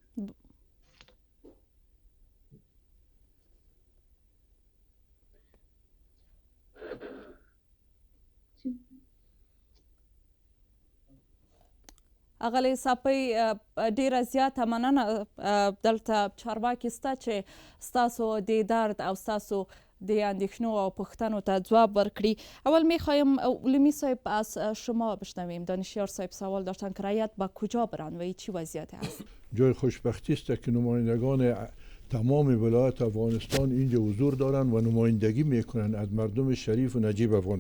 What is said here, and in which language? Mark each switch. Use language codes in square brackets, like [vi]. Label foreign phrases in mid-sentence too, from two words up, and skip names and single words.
[ps] اغلی صاحبی ډیره زیاته مننه. دلته چارواکي سته چې ستاسو د درد او ستاسو د اندیشنو او پوښتنو ته ځواب ورکړي. [fa] اول میخوایم علومی صاحب از شما بشنویم. دانشیار صاحب سوال داشتن که رعیت به کجا برند و چی وضعیت هست؟ جای خوشبختی است که نمایندگان تمام ولایت افغانستان اینجا حضور دارن و نمایندگی میکنن از مردم شریف و نجیب افغانستان.